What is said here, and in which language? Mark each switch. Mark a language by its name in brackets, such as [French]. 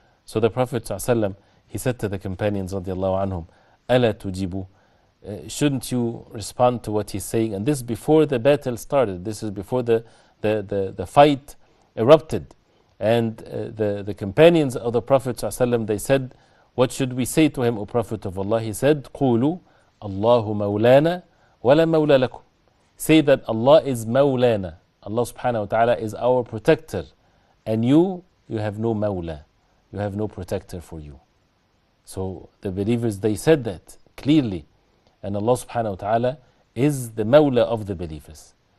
[English] So the Prophet ﷺ, he said to the companions radiallahu anhum, [Arabic] أَلَا تُجِبُوا. [English] Shouldn't you respond to what he's saying? And this before the battle started. This is before the fight erupted. And the companions of the Prophet ﷺ, they said, what should we say to him, O Prophet of Allah? He said, [Arabic] قُولُوا اللَّهُ مَوْلَانَا وَلَا مَوْلَى لَكُمْ. [English] Say that Allah is Mawlana. Allah subhanahu wa ta'ala is our protector. And you have no Mawla. you have no protector for you. So the believers, they said that clearly. And Allah subhanahu wa ta'ala is the Mawla of the believers.